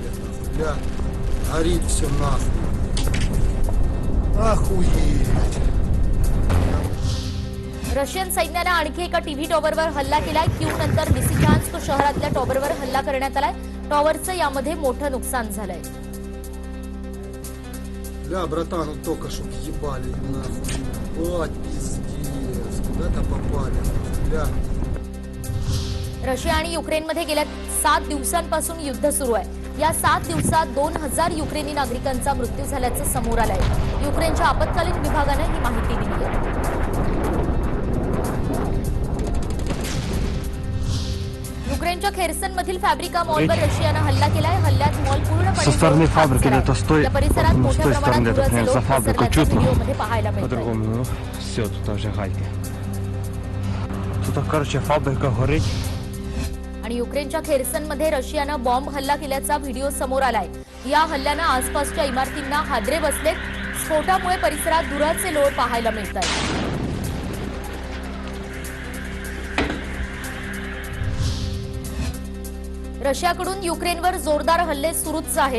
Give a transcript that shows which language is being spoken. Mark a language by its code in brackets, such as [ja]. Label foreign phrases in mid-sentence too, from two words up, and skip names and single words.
[mr] रशियन सैन्याने आणखी एका टीव्ही टॉवरवर हल्ला केलाय. कीव नंतर लिसिचान्स्क शहरातल्या टॉवरवर हल्ला करण्यात आलाय. टॉवरचं यामध्ये मोठं नुकसान झालंय. [ru] Бля, братан, вот только что въебали нахуй. Ебать, пиздец. Куда-то попали. Бля. [mr] रशिया आणि युक्रेनमध्ये गेल्या 7 दिवसांपासून युद्ध सुरू आहे. या 7 दिवसात 2000 युक्रेनी नागरिकांचा मृत्यू झाल्याचं समोर आलंय. युक्रेनच्या आपत्कालीन विभागानं ही माहिती दिली आहे. युक्रेनच्या खेर्सन मधील फॅब्रिका मॉलवर रशियानं हल्ला केलाय. हल्ल्यात मॉल पूर्णपणे [ru] стороны фабрики это с той, [mr] या परिसरात [ru] с [mr] मोठ्या [ru] той [mr] प्रमाणात [ru] стороны это [mr] धुराचे [ru] за [mr] लोक [ru] фабрику [mr] पसरल्याचं [uk] чутно. [mr] व्हिडिओमध्ये पाहायला मिळतंय. [ru] По-другому, все, тут уже гайки. Тут, короче, фабрика горить. [mr] आणि युक्रेनच्या खेर्सनमध्ये रशियानं बॉम्ब हल्ला केल्याचा व्हिडिओ समोर आलाय. या हल्ल्यानं आसपासच्या इमारतींना हादरे बसलेत. स्फोटामुळे परिसरात धुराचे लोळ पाहायला मिळतात. रशियाकडून युक्रेनवर जोरदार हल्ले सुरूच आहेत.